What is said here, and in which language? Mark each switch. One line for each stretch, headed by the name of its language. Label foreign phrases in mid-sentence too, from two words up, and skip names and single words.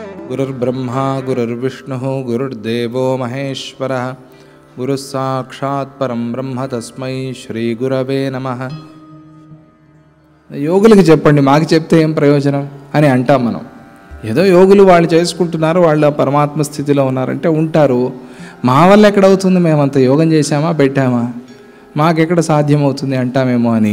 Sanskrit: गुरुर्ब्रह्मा गुरुर्विष्णुः गुरुर्देवो महेश्वरः गुरुः साक्षात् परं ब्रह्म तस्मै श्री गुरवे नमः.
Telugu: యోగులకి చెప్పండి, మాకు చెప్తే ఏం ప్రయోజనం అని అంటాం మనం. ఏదో యోగులు వాళ్ళు చేసుకుంటున్నారు, వాళ్ళు పరమాత్మ స్థితిలో ఉన్నారంటే ఉంటారు. మా వల్ల ఎక్కడవుతుంది, మేమంత యోగం చేశామా పెట్టామా, మాకెక్కడ సాధ్యమవుతుంది అంటామేమో అని.